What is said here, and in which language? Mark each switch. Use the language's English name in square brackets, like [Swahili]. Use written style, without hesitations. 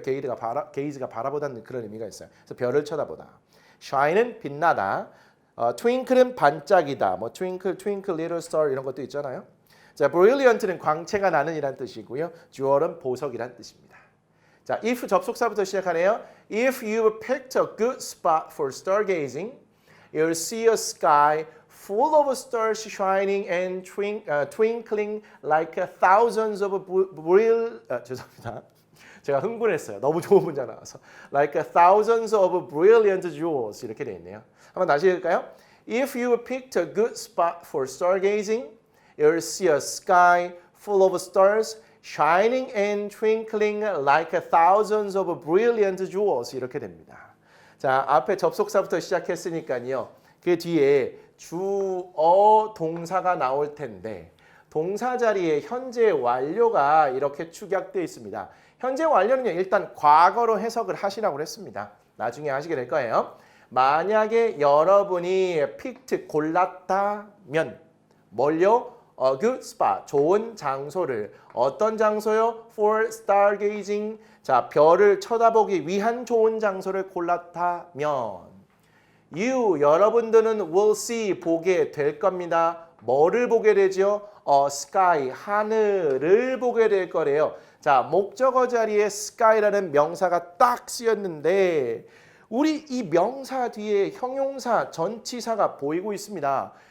[Korean] gaze가 바라보다는 그런 의미가 있어요. 그래서 별을 쳐다보다. shine은 빛나다. twinkle은 반짝이다. 뭐 [English] twinkle, twinkle, little star [Korean] 이런 것도 있잖아요. 자, brilliant는 광채가 나는 이란 뜻이고요. jewel은 보석이란 뜻입니다. 자, if 접속사부터 시작하네요. [English] If you picked a good spot for stargazing, you'll see a sky full of stars shining and twinkling like thousands of [Korean] 죄송합니다. 제가 흥분했어요. 너무 좋은 문장 나와서. [English] Like thousands of brilliant jewels [Korean] 이렇게 돼 있네요. 한번 다시 읽을까요? [English] If you picked a good spot for stargazing, you'll see a sky full of stars shining and twinkling like thousands of brilliant jewels [Korean] 이렇게 됩니다. 자, 앞에 접속사부터 시작했으니까요. 그 뒤에 주어 동사가 나올 텐데 동사 자리에 현재 완료가 이렇게 축약되어 있습니다. 현재 완료는요. 일단 과거로 해석을 하시라고 했습니다. 나중에 하시게 될 거예요. 만약에 여러분이 picked 골랐다면 뭘요? [English] A good spot, [Korean] 좋은 장소를. 어떤 장소요? [English] For stargazing. [Korean] 자, 별을 쳐다보기 위한 좋은 장소를 골랐다면 You, 여러분들은 [English] will see, [Korean] 보게 될 겁니다. 뭐를 보게 되죠? sky, 하늘을 보게 될 거래요. 자, 목적어 자리에 sky라는 명사가 딱 쓰였는데 우리 이 명사 뒤에 형용사, 전치사가 보이고 있습니다.